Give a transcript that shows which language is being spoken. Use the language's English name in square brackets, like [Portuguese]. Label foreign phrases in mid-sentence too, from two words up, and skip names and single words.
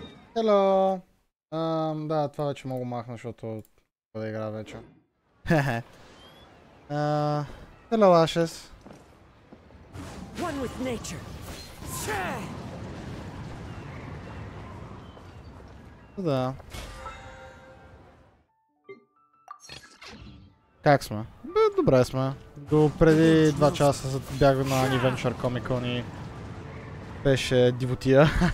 [English] Hello! [Bulgarian] Да, това вече мога махна, защото да игра вече. Хе-хе. [English] Hello, Ashes. One with nature. [Bulgarian] Да. Как сме? Добре сме. До преди 2 часа бях на Adventure Comic Con и беше дивотия.